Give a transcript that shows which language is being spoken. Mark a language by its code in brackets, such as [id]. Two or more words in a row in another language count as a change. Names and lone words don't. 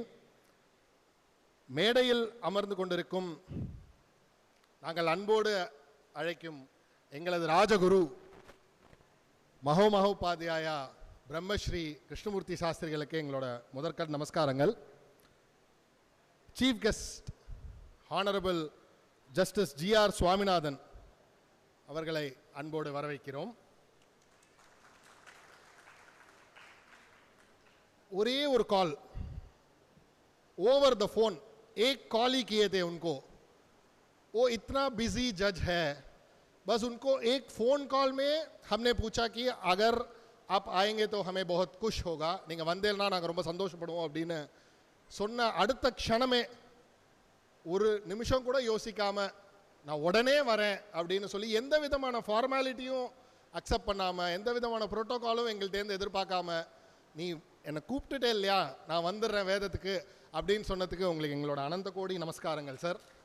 [ta] மேடையில் அமர்ந்து கொண்டிருக்கும் நாங்கள் அன்போடு அழைக்கும் எங்களது ராஜகுரு மகோமகோபாத்தியாயா பிரம்மஸ்ரீ கிருஷ்ணமூர்த்தி சாஸ்திரிகளுக்கு எங்களோட முதற்கண் நமஸ்காரங்கள். [en] Chief Guest Honourable Justice [ta] GR சுவாமிநாதன் அவர்களை அன்போடு வரவேற்கிறோம். ஒரே ஒரு [en] call over the phone, [hi] एक कॉल ही किए थे उनको. वो इतना [en] busy judge [hi] है, बस उनको एक [en] phone call [hi] में हमने पूछा कि अगर आप आएंगे तो हमें बहुत खुश होगा, [ta] நீங்கள் வந்தேன்னா நாங்கள் ரொம்ப சந்தோஷப்படுவோம் அப்படின்னு சொன்ன அடுத்த க்ஷணமே ஒரு நிமிஷம் கூட யோசிக்காமல் நான் உடனே வரேன் அப்படின்னு சொல்லி எந்த விதமான ஃபார்மாலிட்டியும் அக்செப்ட் பண்ணாமல் எந்த விதமான ப்ரோட்டோகாலும் எங்கள்கிட்டேருந்து எதிர்பார்க்காம நீ என்னை கூப்பிட்டுட்டே இல்லையா நான் வந்துடுறேன் வேதத்துக்கு அப்படின்னு சொன்னதுக்கு உங்களுக்கு எங்களோட அனந்த கோடி நமஸ்காரங்கள் சார்.